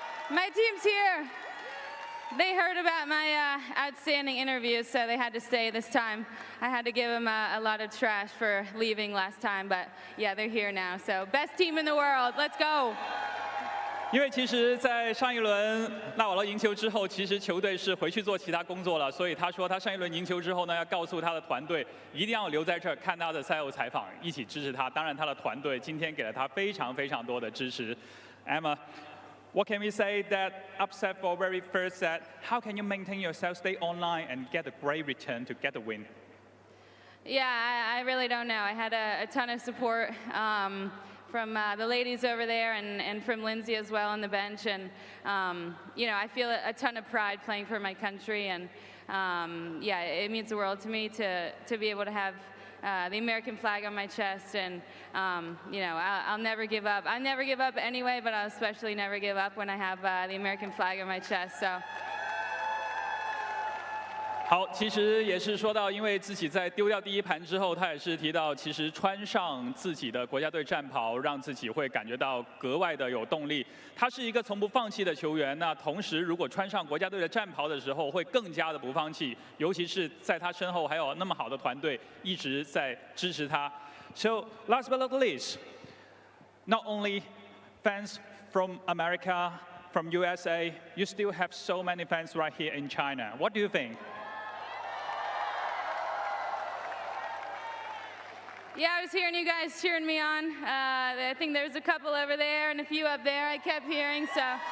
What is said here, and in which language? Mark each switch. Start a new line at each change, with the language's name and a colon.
English: My team's here. They heard about my outstanding interview, so they had to stay this time. I had to give them a lot of trash for leaving last time, but yeah, they're here now. So best team in the world. Let's go.
Chinese: 因为其实，在上一轮纳瓦罗赢球之后，其实球队是回去做其他工作了，所以他说他上一轮赢球之后呢，要告诉他的团队一定要留在这儿看他的赛后采访，一起支持他。当然，他的团队今天给了他非常非常多的支持。
English: Emma, what can we say that upset for very first set? How can you maintain yourself, stay online, and get a great return to get the win? Yeah, I really don't know. I had a ton of support. From the ladies over there and from Lindsay as well on the bench. And, you know, I feel a ton of pride playing for my country. And, yeah, it means the world to me to be able to have the American flag on my chest. And, you know, I'll never give up. I never give up anyway, but I'll especially never give up when I have the American flag on my chest. So.
Chinese: 好，其实也是说到，因为自己在丢掉第1盘之后，他也是提到，其实穿上自己的国家队战袍，让自己会感觉到格外的有动力。他是一个从不放弃的球员，那同时如果穿上国家队的战袍的时候，会更加的不放弃，尤其是在他身后还有那么好的团队一直在支持他。
English: So last but not least, not only fans from America, from USA, you still have so many fans right here in China. What do you think? Yeah, I was hearing you guys cheering me on. I think there's a couple over there and a few up there I kept hearing, so.